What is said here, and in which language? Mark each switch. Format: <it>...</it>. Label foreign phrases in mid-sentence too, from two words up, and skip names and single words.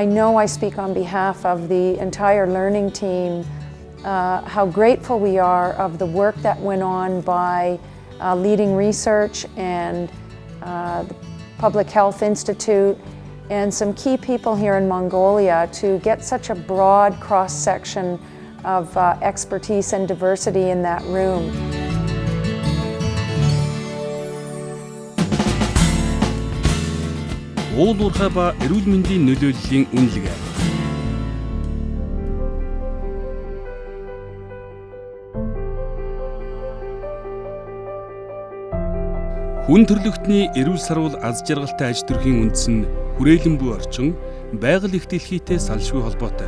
<en>know I speak on behalf of the entire learning team, how grateful we are of the work that went on by leading research and the Public Health Institute and some key people here in Mongolia to get such a broad cross-section of expertise and diversity in that room.</en> <mn>Уулуурхай ба эрүүл мэндийн нөлөөллийн үнэлгээ. Хүн төрөлхтний эрүүл сарвал аз жаргалтай аж төрхийн үндэс нь хүрээлэн буй орчин, байгаль их дэлхийтэй салшгүй холбоотой.</mn>